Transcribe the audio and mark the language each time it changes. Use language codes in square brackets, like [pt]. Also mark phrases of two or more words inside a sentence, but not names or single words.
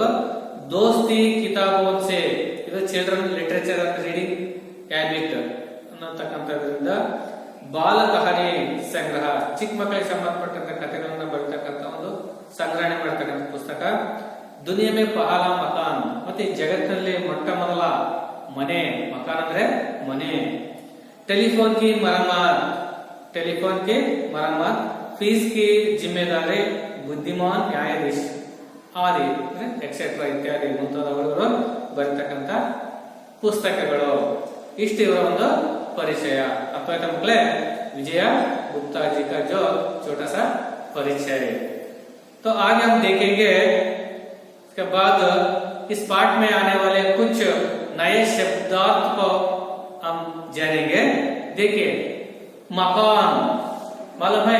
[hi] दोस्ती किताबों से, [kn] ಇದು [en] children literature and reading habit [kn] ಅನ್ನತಕ್ಕಂಥದ್ರಿಂದ ಬಾಲ ಕಹಾನಿ ಸಂಗ್ರಹ, ಚಿಕ್ಕ ಮಕ್ಕಳಿಗೆ ಸಂಬಂಧಪಟ್ಟಂತ ಕಥೆಗಳನ್ನ ಬರ್ತಕ್ಕಂಥ ಒಂದು ಸಂಗ್ರಹಣೆ ಮಾಡ್ತಕ್ಕಂಥ ಪುಸ್ತಕ. [hi] दुनिया में पहला मकान, [kn] ಮತ್ತೆ ಜಗತ್ತಿನಲ್ಲಿ ಮೊಟ್ಟ ಮೊದಲ ಮನೆ, ಮಕಾನ್ ಅಂದ್ರೆ ಮನೆ. [hi] टेलीफोन की मरम्मत, फीस की जिम्मेदारी, बुद्धिमान न्यायाधीश आदि [kn] ಎಕ್ಸೆಟ್ರಾ ಇತ್ಯಾದಿ ಮುಂತಾದವರು ಬರ್ತಕ್ಕಂಥ ಪುಸ್ತಕಗಳು. ಇಷ್ಟು ಇವರ ಒಂದು ಪರಿಚಯ. [hi] अर्थात मಕ್ಕಳೇ, विजय गुप्ता जी का जो छोटा सा परिचय. तो आगे हम देखेंगे, इसके बाद इस पाठ में आने वाले कुछ नए शब्दार्थ को हम जानेंगे. देखिए, मकान मालूम है?